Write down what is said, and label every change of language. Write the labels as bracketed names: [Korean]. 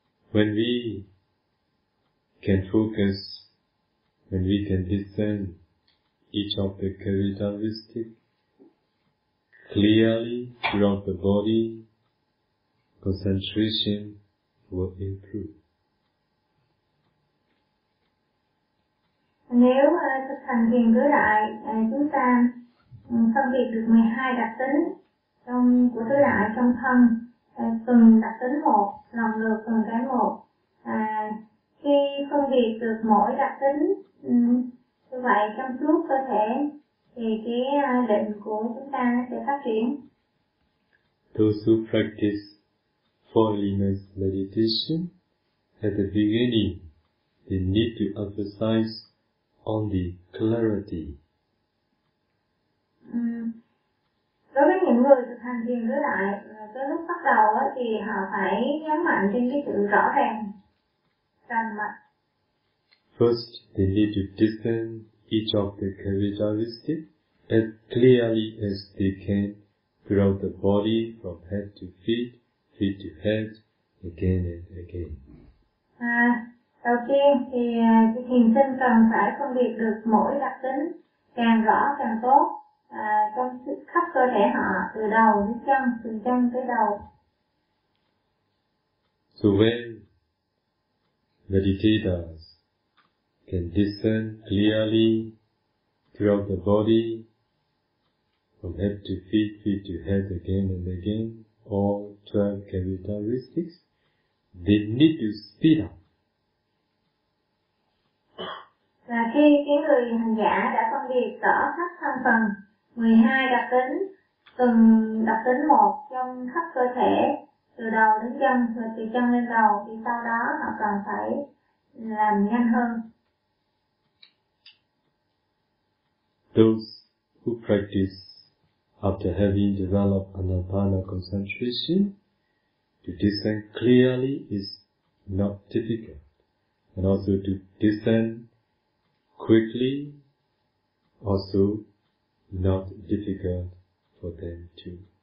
[English] when we can focus, when we can discern each of the characteristics clearly throughout the body, concentration will improve. [Vietnamese] Nếu thực hành thiền tứ đại, chúng ta phân biệt được 12 đặc tính của tứ đại trong thân, từng đặc tính một, lần lượt từng cái một. Khi phân biệt được mỗi đặc tính như vậy trong suốt cơ thể, thì cái định của chúng ta sẽ phát triển. [English] Those who practice four elements meditation at the beginning, they need to emphasize on the clarity. [Vietnamese] Đối với những người thực hành thiền tứ đại, cái lúc bắt đầu thì họ phải nhấn mạnh trên cái sự rõ ràng, rành mạch. [English] First, they need to discern each of the characteristics as clearly as they can throughout the body from head to feet, feet to head, again and again. [Vietnamese] Đầu tiên thì thiền sinh cần phải phân biệt được mỗi đặc tính càng rõ càng tốt trong khắp cơ thể họ, từ đầu đến chân, từ chân tới đầu. [English] So when meditators can discern clearly throughout the body, from head to feet, feet to head, again and again, all 12 characteristics, they need to speed up. [Vietnamese] Là khi cái người hành giả đã phân biệt rõ khắp thân phần 12 đặc tính, từng đặc tính một trong khắp cơ thể, từ đầu đến chân, rồi từ chân lên đầu, thì sau đó họ cần phải làm nhanh hơn. [English] Those who practice after having developed Anapana concentration, to discern clearly is not difficult, and also to discern quickly also not difficult for them too.